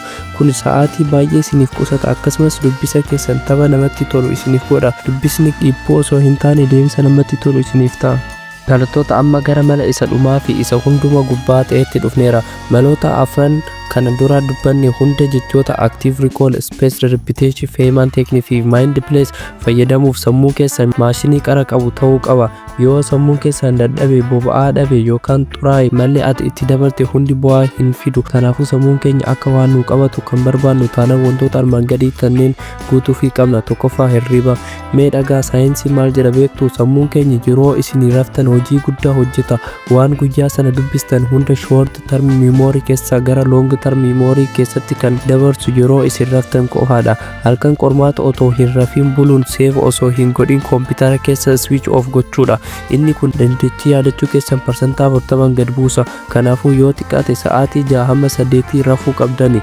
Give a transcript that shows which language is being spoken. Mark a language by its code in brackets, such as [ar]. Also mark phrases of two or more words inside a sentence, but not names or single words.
[om] Kun sa'aatii baay'ee isiniif qusata, akkasumas dubbisa keessan tapha namatti tolu isiniif godha. Dubbisni dhiibboo osoo hin taane deemsa namatti tolu isiniif ta'a. Barattoota, amma gara mala isa dhumaa fi isa hunduma gubbaa ta'etti dhufneera. Maloota afran kana dura dubbanne hunda jechoota [en] active recall, spaced repetition, payment technique [om] fi [en] mind place [om] fayyadamuuf sammuu keessan maashinii qara qabu ta'uu qaba. Yoo sammuun keessan dadhabe, boba'aa dhabe yookaan xuraa'e, malli ati itti dabalte hundi bu'aa hin fidu. Kanaafuu sammuun keenya akka waan nu qabatu kan barbaannu taanaan wantoota armaan gadii kanneen guutuufii qabna. Tokkoffaa, hirriba. Mee dhagaa, saayinsii maal jedha beektu? Sammuun keenya yeroo isin raftan hojii guddaa hojjeta. Waan guyyaa sana dubbistan hunda [en] short term memory [om] keessaa gara [en] long term memory [om] keessatti kan dabarsu yeroo isin raftan qofaadha. Halkan qormaata otoo hin rafin buluun save osoo hin godhin koompitara keessa [en] switch off [om] gochuudha. Inni kun dandeettii yaadachuu keessan parsantaa 40 gad buusa. Kanaafuu yoo xiqqaate sa'aatii 6 hamma 8 rafuu qabdani.